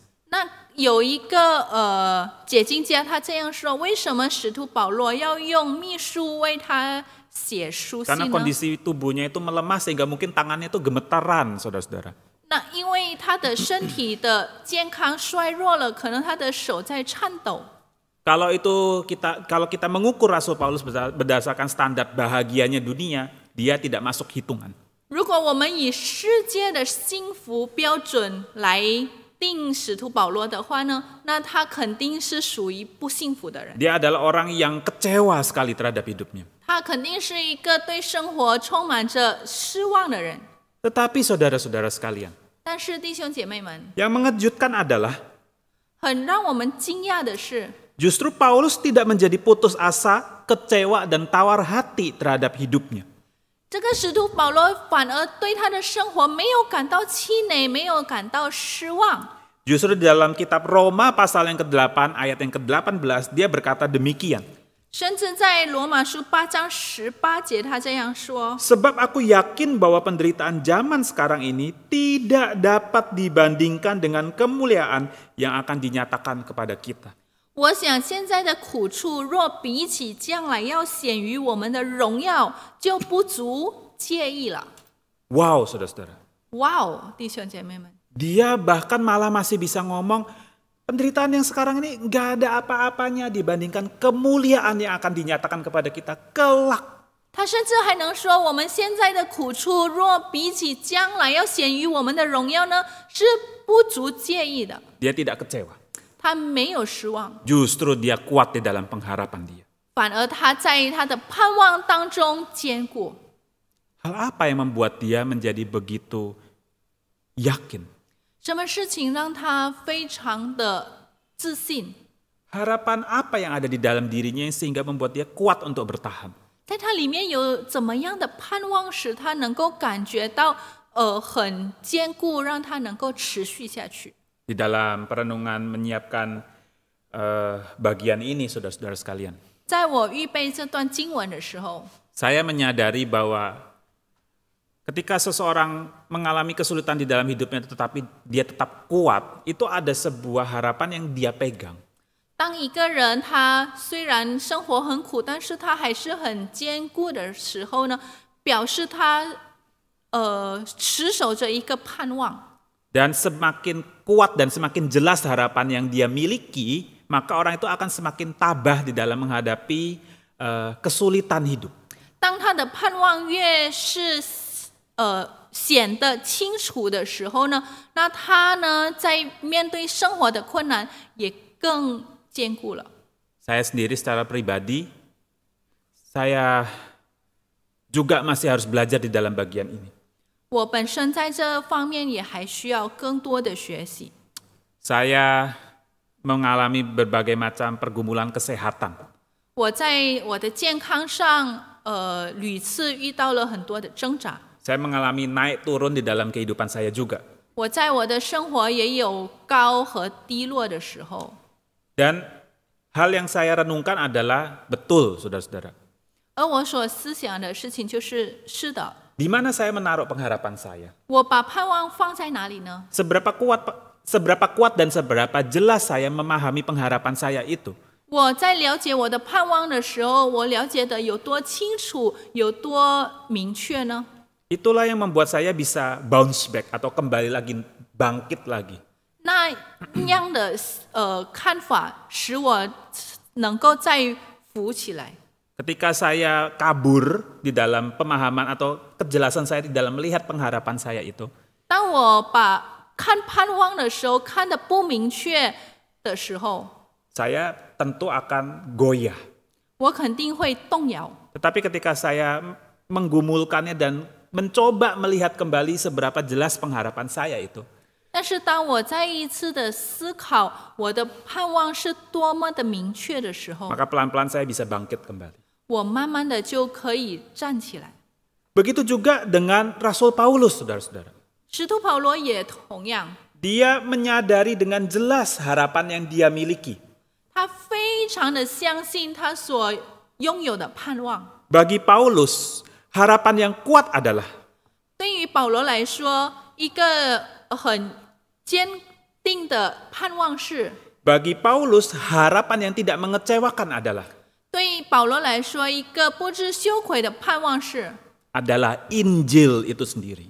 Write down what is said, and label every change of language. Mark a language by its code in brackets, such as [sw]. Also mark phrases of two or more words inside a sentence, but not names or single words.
[zh] 那有一个解经家他这样说：为什么使徒保罗要用秘书为他写书信 [id] Karena [zh] 呢？ [id] kondisi tubuhnya itu melemah sehingga mungkin tangannya itu gemetaran, saudara-saudara. [zh] 那因为他的身体的健康衰弱了，可能他的手在颤抖。 [id] Kalau kita mengukur Rasul Paulus berdasarkan standar bahagianya dunia, dia tidak masuk hitungan. [zh] 如果我们以世界的幸福标准来定使徒保罗的话呢，那他肯定是属于不幸福的人。 [id] Dia adalah orang yang kecewa sekali terhadap hidupnya. [zh] 他肯定是一个对生活充满着失望的人。 [id] Tetapi saudara-saudara sekalian, [zh] 但是弟兄姐妹们， [id] yang mengejutkan adalah [zh] 很让我们惊讶的是， [id] justru Paulus tidak menjadi putus asa, kecewa, dan tawar hati terhadap hidupnya. [zh] 这个使徒保罗反而对他的生活没有感到气馁，没有感到失望。 [id] Justru di dalam kitab Roma pasal yang ke-8 ayat yang ke-18 dia berkata demikian. [zh] 甚至在罗马书8章18节，他这样说： [id] Sebab aku yakin bahwa penderitaan zaman sekarang ini tidak dapat dibandingkan dengan kemuliaan yang akan dinyatakan kepada kita. [zh] 我想现在的苦处，若比起将来要显于我们的荣耀，就不足介意了。 [id] Wow, saudara-saudara. [zh] 哇哦，弟兄姐妹们， [id] Dia bahkan malah masih bisa ngomong, penderitaan yang sekarang ini nggak ada apa-apanya dibandingkan kemuliaan yang akan dinyatakan kepada kita kelak. [zh] 他甚至还能说，我们现在的苦处，若比起将来要显于我们的荣耀呢，是不足介意的。 [id] Dia tidak kecewa. [zh] 他没有失望， [id] Justru dia kuat di dalam pengharapan dia. [zh] 反而他在他的盼望当中坚固。 [id] Hal apa yang membuat dia menjadi begitu yakin? [zh] 什么事情让他非常的自信？ [id] Harapan apa yang ada di dalam dirinya sehingga membuat dia kuat untuk bertahan? [zh] 在他里面有怎么样的盼望，使他能够感觉到很坚固，让他能够持续下去。 [id] Di dalam perenungan menyiapkan bagian ini, saudara-saudara sekalian, [zh] 在我预备这段经文的时候， [id] saya menyadari bahwa ketika seseorang mengalami kesulitan di dalam hidupnya tetapi dia tetap kuat, itu ada sebuah harapan yang dia pegang. [zh] 当一个人他虽然生活很苦，但是他还是很坚固的时候呢，表示他持守着一个盼望。 [id] Dan semakin kuat dan semakin jelas harapan yang dia miliki, maka orang itu akan semakin tabah di dalam menghadapi kesulitan hidup. [zh] 当他的盼望越是显得清楚的时候呢，那他呢在面对生活的困难也更坚固了。 [id] Saya sendiri secara pribadi, saya juga masih harus belajar di dalam bagian ini. [zh] 我本身在这方面也还需要更多的学习。 [id] Saya mengalami berbagai macam pergumulan kesehatan. [zh] 我在我的健康上，屡次遇到了很多的挣扎。 [id] Saya mengalami naik turun di dalam kehidupan saya juga. [zh] 我在我的生活也有高和低落的时候。 [id] Dan hal yang saya renungkan adalah betul, saudara-saudara. [zh] 而我所思想的事情就是，是的， [id] Di mana saya menaruh pengharapan saya? [zh] 我把盼望放在哪里呢？ [id] Seberapa kuat dan seberapa jelas saya memahami pengharapan saya itu? [zh] 我在了解我的盼望的时候，我了解的有多清楚，有多明确呢？ [id] Itulah yang membuat saya bisa [en] bounce back [id] atau kembali lagi, bangkit lagi. [zh] 那样的看法，使我能够再浮起来。 [id] Ketika saya kabur di dalam pemahaman atau kejelasan saya di dalam melihat pengharapan saya itu, [zh] 当我把看盼望的时候看得不明确的时候， [id] saya tentu akan goyah. [zh] 我肯定会动摇。 [id] Tetapi ketika saya menggumulkannya dan mencoba melihat kembali seberapa jelas pengharapan saya itu, [zh] 但是当我再一次的思考我的盼望是多么的明确的时候， [id] maka pelan-pelan saya bisa bangkit kembali. [zh] 我慢慢的就可以站起来。 [id] Begitu juga dengan Rasul Paulus, saudara-saudara. [zh] 使徒保罗也同样， [id] Dia menyadari dengan jelas harapan yang dia miliki. [zh] 他非常的相信他所拥有的盼望。 [id] Bagi Paulus, harapan yang kuat adalah [zh] 对于保罗来说，一个很坚定的盼望是， [id] bagi Paulus harapan yang tidak mengecewakan adalah [zh] 对于保罗来说，一个不知羞愧的盼望是， [id] adalah Injil itu sendiri.